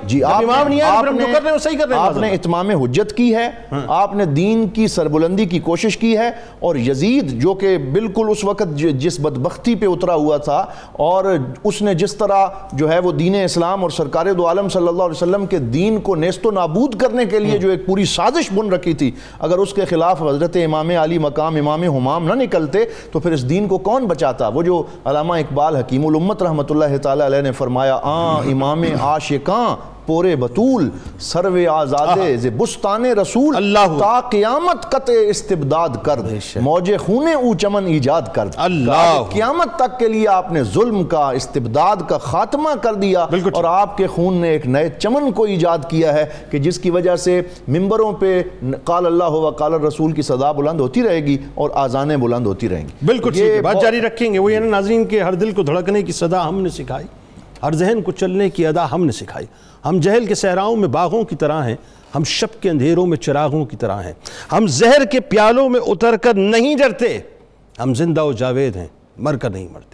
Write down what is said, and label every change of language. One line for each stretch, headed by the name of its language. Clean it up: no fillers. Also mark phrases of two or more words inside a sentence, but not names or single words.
Urdu: جی امام نہیں آئے، پھر ہم جو کر رہے ہیں وہ صحیح کر رہے ہیں. آپ نے اتمام حجت کی ہے، آپ نے دین کی سربلندی کی کوشش کی ہے، اور یزید جو کہ بالکل اس وقت جس بدبختی پہ اترا ہوا تھا اور اس نے جس طرح جو ہے وہ دین اسلام اور سرکار دو عالم
Arabic: صلی اللہ علیہ وسلم
Urdu: کے دین کو نیست و نابود کرنے کے لیے جو ایک پوری سازش بن رکھی تھی، اگر اس کے خلاف حضرت امام علی مقام امام ہمام نہ نکلتے تو پھر اس دین کو کون بچاتا؟ وہ جو علامہ اقبال حکیم الامت رحمۃ اللہ تعالی علیہ نے فرمایا،
Persian: امام عاشقاں پورے بطول سروے آزادے ز بستان رسول، تا قیامت قطع استبداد کرد موج خون او چمن ایجاد کرد.
Urdu: قیامت تک کے لیے آپ نے ظلم کا، استبداد کا خاتمہ کر دیا، اور آپ کے خون نے ایک نئے چمن کو ایجاد کیا ہے کہ جس کی وجہ سے ممبروں پہ
Arabic: قال اللہ و قال الرسول
Urdu: کی صدا بلند ہوتی رہے گی اور آذانیں بلند ہوتی رہیں گی. بالکل ٹھیک ہے، بات جاری رکھیں گے. وہ یہ ناظرین کے ہر دل کو دھڑکنے کی صدا ہم نے سکھائی، ہر ذہن کو چلنے کی ادا ہم نے سکھائی. ہم جہل کے صحراؤں میں باغوں کی طرح ہیں، ہم شب کے اندھیروں میں چراغوں کی طرح ہیں. ہم زہر کے پیالوں میں اتر کر نہیں ڈرتے، ہم زندہ و جاوید ہیں، مر کر نہیں مرتے.